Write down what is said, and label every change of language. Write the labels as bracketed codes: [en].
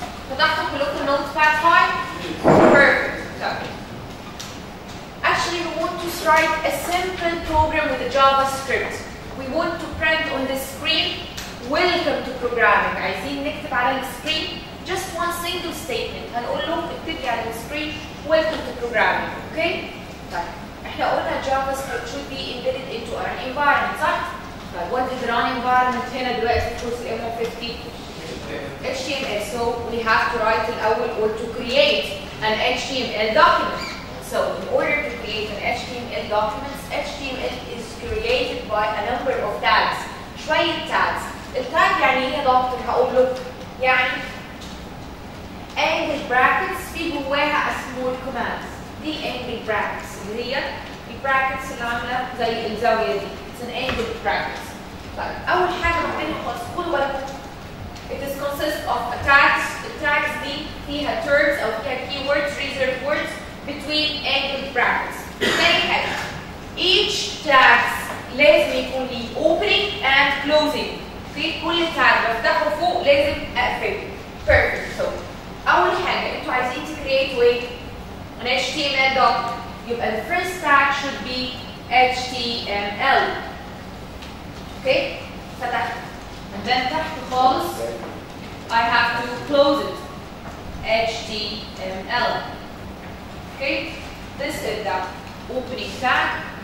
[ar] فتحتوا كلكم Notepad 5. [en] Perfect. Done. Actually, we want to write a simple program with a JavaScript. We want to print on the screen, welcome to programming. [ar] عايزين نكتب على السكرين [en] just one single statement. [ar] هنقول له اكتب لي على السكرين [en] welcome to programming. Okay? [ar] طيب احنا قلنا [en] JavaScript should be embedded into our environment صح؟ طيب what is run environment [ar] هنا دلوقتي في كورس ال [en] M50 HTML. So we have to write [ar] الأول [en] or to create an HTML document. So in order to create an HTML document, HTML is created by a number of tags. [ar] شوية tags. التاج يعني ايه يا دكتور؟ هقول له يعني angle brackets في جواها [en] small commands. [ar] دي angle brackets اللي هي البراكتس اللي عاملة زي الزاوية دي. [en] It's an angle brackets. [ar] طيب أول حاجة محتاجين خلوا بالكم. [en] It is consists of tags. [ar] التاجز دي فيها [en] terms أو فيها keywords, reserved words between angle brackets. [ar] ثاني حاجة each tags لازم يكون ليه [en] opening and closing. [ar] في كل تاج بفتحه فوق لازم اقفله. Perfect. So أول حاجة أنتوا عايزين تكريتوا إيه؟ [en] an HTML document. يبقى the first tag should be HTML. Okay? [ar] فتحت. [en] And then [ar] تحت خالص [en] I have to close it. HTML. Okay? This is the opening tag.